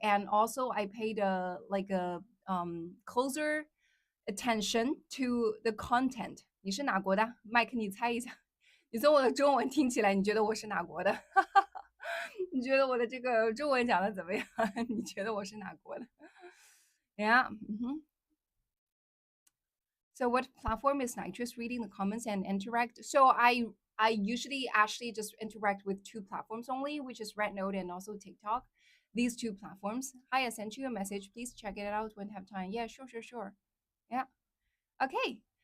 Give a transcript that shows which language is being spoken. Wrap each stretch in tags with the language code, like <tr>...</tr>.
<en>And also I paid a like a closer attention to the content.</en> <zh>你是哪国的？麦克，你猜一下。你从我的中文听起来，你觉得我是哪国的？你觉得我的这个中文讲的怎么样？你觉得我是哪国的？Yeah.</zh> <en>So what platform is Nytrix? Reading the comments and interact. So I usually actually just interact with two platforms only, which is Rednote and also TikTok. These two platforms. Hi, I sent you a message. Please check it out when you have time. Yeah, sure. Yeah. Okay.</en>